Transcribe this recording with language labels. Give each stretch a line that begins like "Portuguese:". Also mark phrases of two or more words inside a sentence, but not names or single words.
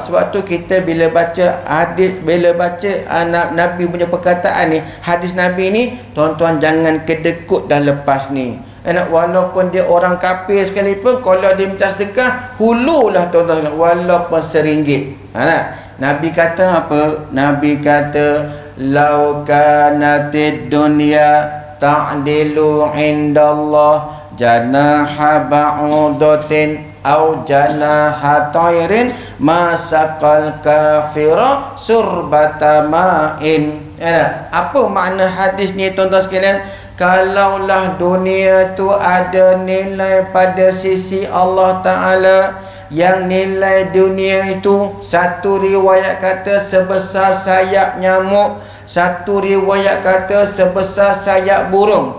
Malay: Sebab tu kita bila baca hadis, bila baca Nabi punya perkataan ni, hadis Nabi ni, tuan-tuan jangan kedekut dah lepas ni. Walaupun dia orang kafir sekalipun, kalau dia minta sedekah, hululah, tuan-tuan, walaupun RM1. Nabi kata apa? Nabi kata,
Arabic: لو كانت الدنيا تعدل عند الله جناح بعوضة أو جناح طير ما سقى الكافر شربة ماء.
Malay: Apa makna hadis ni, tuan-tuan sekalian? Kalaulah dunia tu ada nilai pada sisi Allah Ta'ala, yang nilai dunia itu, satu riwayat kata sebesar sayap nyamuk, satu riwayat kata sebesar sayap burung.